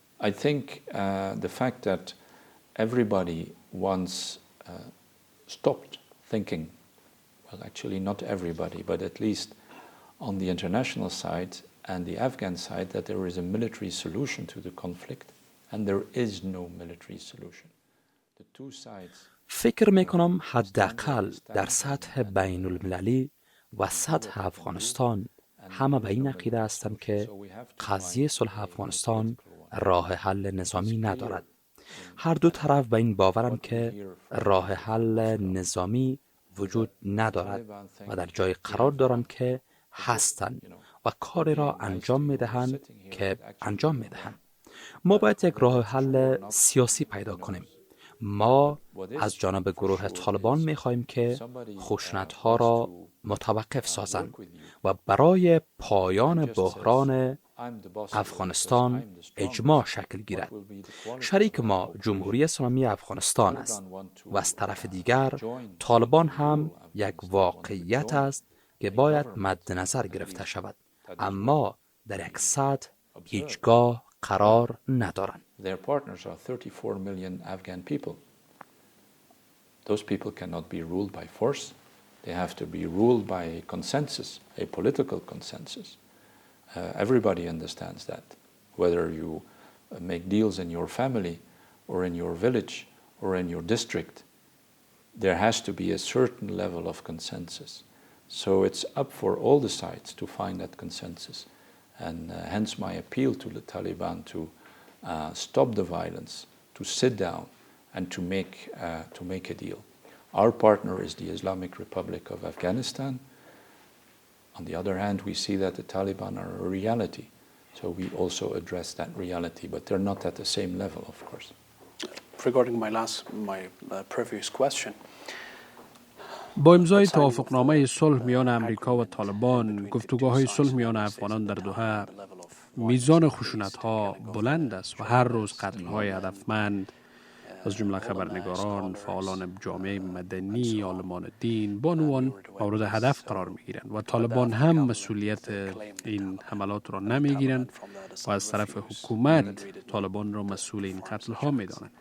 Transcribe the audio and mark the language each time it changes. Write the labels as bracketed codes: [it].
[en] I think the fact that everybody once stopped thinking, well, actually not everybody, but at least on the international side and the Afghan side, that there is a military solution to the conflict, and there is no military solution. The two sides. [fa] فکر میکنم حداقل در سطح بین المللی و سطح افغانستان همه به این عقیده هستند که قضیه صلح افغانستان راه حل نظامی ندارد. هر دو طرف به این باورند که راه حل نظامی وجود ندارد و در جای قرار دارند که هستند و کاری را انجام میدهند که انجام میدهند. ما باید یک راه حل سیاسی پیدا کنیم. ما از جانب گروه طالبان میخواهیم که خشونت‌ها را متوقف سازند و برای پایان بحران افغانستان اجماع شکل گیرد. شریک ما جمهوری اسلامی افغانستان است و از طرف دیگر طالبان هم یک واقعیت است که باید مد نظر گرفته شود، اما در یک سطح هیچگاه قرار ندارند. [en] Their partners are 34 million Afghan people. Those people cannot be ruled by force. They have to be ruled by a consensus, a political consensus. Everybody understands that. Whether you make deals in your family or in your village or in your district, there has to be a certain level of consensus. So it's up for all the sides to find that consensus. And hence my appeal to the Taliban to stop the violence, to sit down and to make a deal. Our partner is the Islamic Republic of Afghanistan. On the other hand, we see that the Taliban are a reality. So we also address that reality, but they're not at the same level, of course. Regarding my previous question, [fa] با امضای توافقنامه صلح میان امریکا و طالبان، گفتگوهای صلح میان افغانان در دوحه میزان خشونت ها بلند است و هر روز قتل های هدفمند از جمله خبرنگاران، فعالان جامعه مدنی، عالمان دین، بانوان مورد هدف قرار می گیرند و طالبان هم مسئولیت این حملات را نمی گیرند و از طرف حکومت طالبان را مسئول این قتل ها می دانند.